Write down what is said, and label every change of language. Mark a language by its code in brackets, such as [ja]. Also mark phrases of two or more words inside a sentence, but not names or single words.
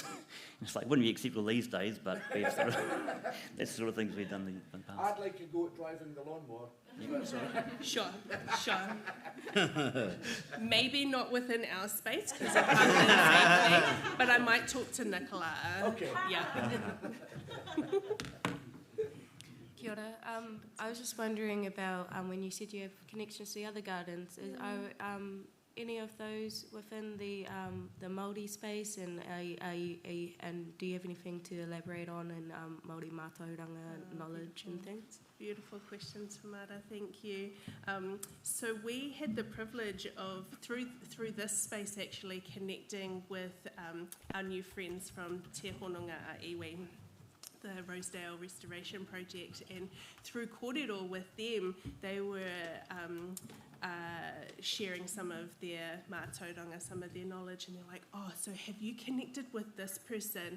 [en] It's like, wouldn't be acceptable these days, but we've sort of, that's the sort of things we've done in the past. I'd like to go at driving the lawnmower. Sure. Maybe not within our space because of safety, but I might talk to Nicola. Okay. Yeah. [mi] Kia ora. [en] I was just wondering about when you said you have connections to the other gardens. Are any of those within the Māori space, and do you have anything to elaborate on in Māori mātauranga knowledge and things? Beautiful questions, Tamara, thank you. So we had the privilege of, through this space actually, connecting with our new friends from Te Hononga a Iwi, the Rosedale Restoration Project, and through kōrero with them, they were sharing some of their mātauranga, some of their knowledge, and they're like, oh, so have you connected with this person?